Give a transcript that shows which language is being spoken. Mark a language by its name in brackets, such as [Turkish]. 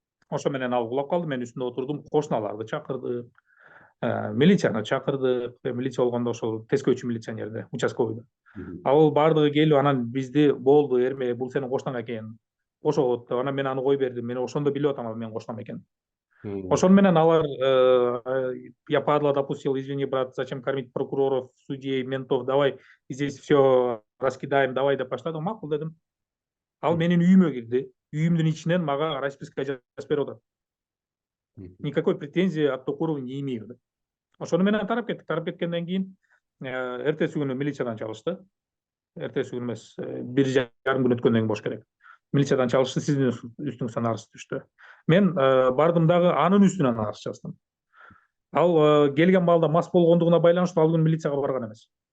[Kyrgyz] Ошо менен ал кулап калды, мен үстүндө отурдум, кошуналарды чакырдык, милицияны чакырдык. Милиция болгондо ошол тескөөчү милиционерди, участковыйды. Ал баардыгы келип, анан бизди болду, эрме, бул сенин кошунаң экен, кошобот деп, анан мен аны кой бердим. Мен ошондо билип атам, ал менин кошунам экенин. Ошону менен алар, [Russian] я падла допустил, извини, брат, зачем кормить прокуроров, судей, ментов, давай здесь все раскидаем, давай [Kyrgyz] деп баштады. Макул дедим. Ал менин үйүмө кирди, үйүмдүн ичинен мага расписка жазып берип атат. [Russian] Никакой претензии от Токурова не имею [Kyrgyz] деп. Ошону менен тарап кеттик. Тарап кеткенден кийин эртеси күнү милициядан чалышты. Эртеси күнү эмес, 1,5 күн өткөндөн кийин болуш керек. Милициядан чалышты, сиздин үстүңүздөн арыз түштү. Мен бардым дагы анын үстүнөн арыз жаздым. Ал келген маалда мас болгондугуна байланыштуу ал күнү милицияга барган эмес.